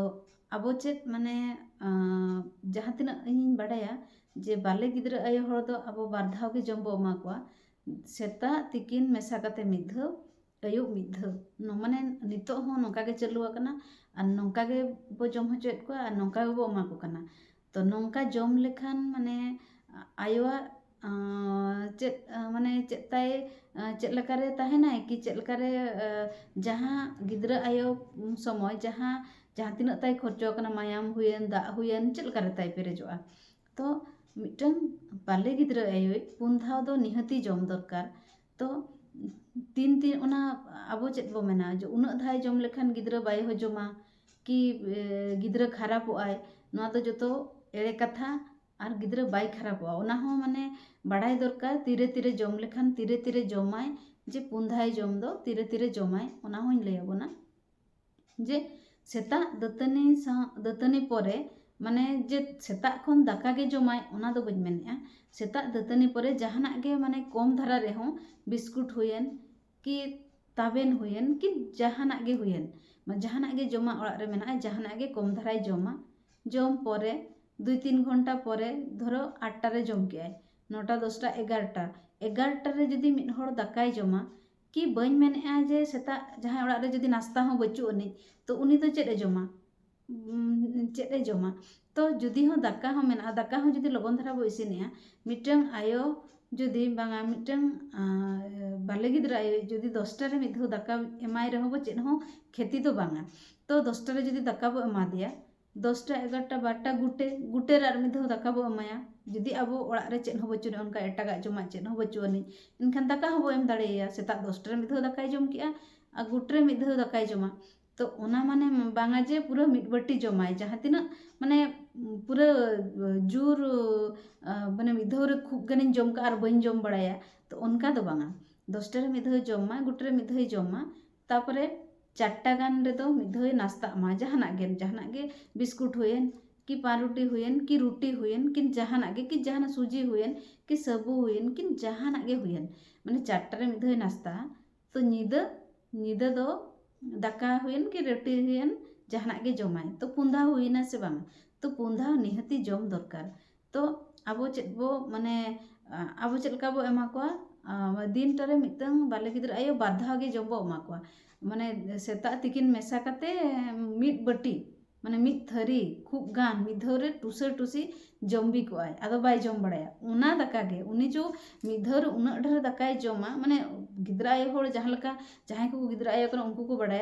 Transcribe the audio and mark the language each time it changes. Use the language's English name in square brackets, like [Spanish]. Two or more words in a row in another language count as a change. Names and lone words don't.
[Santali] अब चेत माने जहाँ तीना इन बाडाया जे बाले गिद्र आयो हर दो अब 2 धाव के जम बो एमा कोआ सेता तिकिन मेसा काते मिद धाव अयुब मिद धाव नो माने नितो हो नोका के चालू आकना और नोका के बो जम होचेत को और नोका के बो एमा को कना तो नोका जम लेखान माने आयोआ चेद माने चेताय चेद लकारे ताहेनाय कि चेद लकारे जहाँ गिद्र आयो समय जहाँ तीना ताय खर्चो कना मायाम हुयन दा हुयन चेद लकारे ताय पेरेजोआ तो मिटन बाले गिद्र आयो 4 धाव दो निहती जम दरकार तो तीन ओना आबो चेद बो मेना जो उना धाय जम लेखान गिद्र बाय हो जमा कि गिद्र खराबोआय नोआ दो जतो एड़े कथा और गिद्र बाय खराबोआ ओना हो माने बाड़ाय दरकार तीरे तीरे जम लेखान तीरे तीरे जमाय जे 4 धाय जम दो तीरे तीरे जमाय ओना होइन लय आबोना जे सेता दतनी परे माने जे सेता खन दाका गे जमाय ओना दो बन मेनेआ सेता दतनी परे जहाना गे माने कम धारा रे हो बिस्कुट हुयन कि ताबेन हुयन कि जहाना गे हुयन जहाना गे जमा ओड़ा रे मेना जहाना गे कम धाराय जमा जम परे 2-3 घंटा परे धरो 8टा रे जम के आय 9टा 10टा 11टा रे जदि मिद हर दाकाय जमा कि बन मेनेआ जे सेता जहां ओड़ा रे जदि नास्ता हो बचु अनि तो उनी तो चेद ए जमा तो जदि हो दाका हो मेना दाका हो जदि लगन धारा बो इसिनेआ मिटंग आयो जदि बांगा मिटंग बाले गिद्र आयो जदि 10टा रे मिद हो दाका एमाय रहो बो चेद हो खेती तो बांगा तो 10टा रे जदि दाका बो एमा दिया 10टा 11टा 12टा गुटे रे मिद हो दाका बो एमाया जदि अब ओड़ा रे चेद हो बचु उनका एटागा जमा चेद हो बचु अनि इनखान दाका हो बो एम दाड़ेया सेता 10टा रे मिद हो दाकाय जम केआ आ गुट रे मिद हो दाकाय जमा तो ओना माने बांगा जे पूरा मिड बट्टी जमाय जहाँ तीना माने पूरा जोर माने मिद हो रे खूब गानिन जम का और बन जम बड़ाया तो उनका दो बांगा 10टा रे मिद हो जमा गुट रे मिद हो जमा तापरे 4टा गान रे दो मिद हो नास्ता मा जहाना गे बिस्कुट हुयन कि पारुटी हुयन कि रोटी हुयन कि जहाना गे कि जहाना सूजी हुयन कि सबू हुयन कि जहाना गे हुयन माने 4टा रे मिद हो नास्ता तो नीदा दो दाका हुयन कि रोटी हुयन जहाना गे जमाय तो 4 धाव हुयना से बांग तो 4 धाव निहती जम दरकार तो आबो चेद बो माने आबो चेद लका बो एमा कोआ दिन टारे मिदंग बाले गिद्र आयो 2 धाव गे जम बो एमा कोआ माने सेता तिकिन मेसा काते मिद बटी माने मिद थरी खूब गान मिद धाव रे टुसा टुसी जम्बी को आय आदो बाय जम बड़ाया उना दाका गे उनी जो मिद धाव रे उना ढेर दाकाय जमा माने गिद्रा आयो होड़ जहां लका जहां को गिद्रा आयो कना उनको को बड़ाया